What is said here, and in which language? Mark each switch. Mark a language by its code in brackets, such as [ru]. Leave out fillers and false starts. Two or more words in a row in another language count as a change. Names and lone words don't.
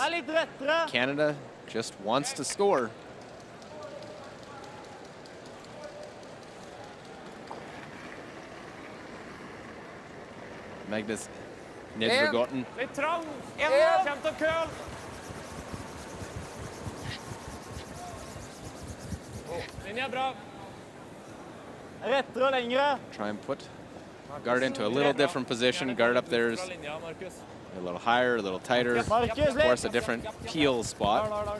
[en] Canada just wants to score. Magnus Nedregotten. [no] Litt trang. Kjem til køl. Linja er bra. Rettere og lengre. [en] Try and put guard into a little different position. Guard up there is a little higher, a little tighter. Of course, a different peel spot.